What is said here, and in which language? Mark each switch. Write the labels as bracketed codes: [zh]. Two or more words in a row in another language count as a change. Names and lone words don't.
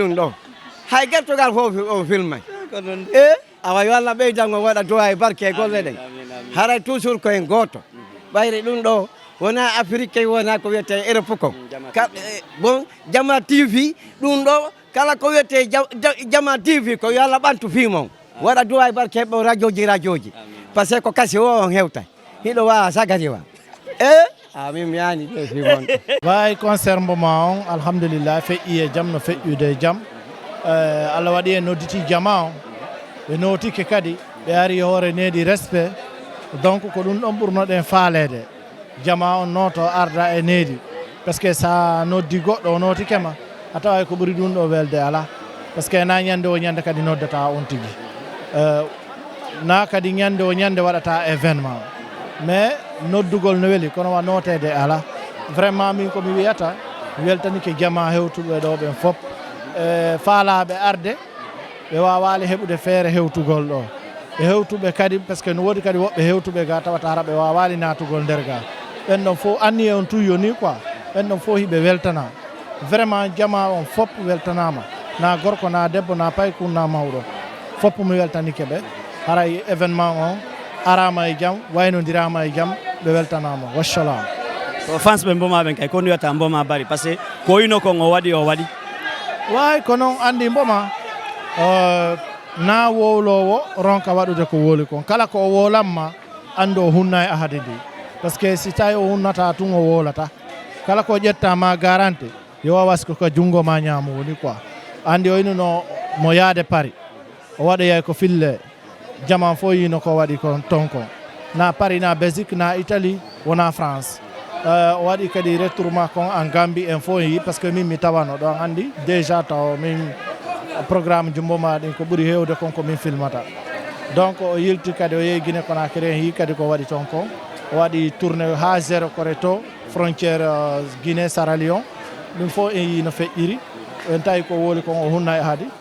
[ff] ɗum ɗo hay gertogal fof on filmay e awa yo Allah ɓeydango waɗa duwa e barke e golle ɗen haray toujours koyen goto ɓayri ɗum ɗo wona Afrique wona ko wiyete Europe ko bon Jama TV ɗum ɗo kala ko wiyete Jama TV ko yo Allah ɓantu fimon waɗa duwa e barke ɓo radio ji [fr] par ce que [ff] ko kasi o on hewta hiɗo wawa sagati wa min mi yani ɗo fimon way concert Boma on alhamdulillah feƴƴi e jaam no feƴƴude e jaam Allah waɗi en nodditi jama on ɓe notike kadi ɓe ari hoore needi respect donc ko ɗum ɗon ɓurnoɗen faalede jama on noto arda e needi [fr] par ce que [ff] sa noddi goɗɗo o notikema a tawa ko ɓuri ɗum ɗo welde ala [fr] par ce que [ff] na ñande o ñande kadi noddata on tigui na kadi ñande o ñande waɗata événement mais noddugol no weeli kono wa notede ala vraiment min komi wiyata weltanike jama hewtuɓe ɗo ɓen fof faalaɓe arde ɓe wawali heɓude feere hewtugol ɗo e hewtuɓe kadi [fr] par ce que [ff] no woodi kadi woɓɓe hewtuɓe ga tawata hara ɓe wawali natugol nder ga ɓen ɗon fof anni e on tuyoni quoi ɓen ɗon fof hiɓe weltana vraiment jama on fof weltanama na gorko na debbo na payku na mawɗo fof mi weltanike ɓe haray événement on arama e jaam waynodirama e jaam ɓe weltanama wassalam ko fans ɓe Boma ɓen kay ko wiyata Boma bari [fr] par ce que [ff] ko wino kon o waɗi way ko noon andi Boma na wowlowo ronka waɗude ko woli kon kala ko o wolanma andi o hunna e ahade ndi [fr] par ce que [ff] si tawi o hunnata tun o wolata kala ko ƴettama garanti yo wawas ko junngo ma ñaamo woni quoi andi o ino mo yaade Paris o waɗoyay ko fille jaman fo yino ko waɗi kon ton kon na Paris na Belgique na Italie wona France o waɗi kadi retournement kon en Gambie en fo yi [fr] par ce que [ff] min mi tawano ɗon andi déjà taw min programme Boma ɗin ko ɓuuri hewde kon ko min filmata donc o yilti kadi o yehi Guinée Conakry en yi kadi ko waɗi ton kon o waɗi tourné ha zéro koreto frontiére Guinée Sierra Leone ɗum fof en yi no feƴƴiri en tawi ko woli kon o hunna e haadi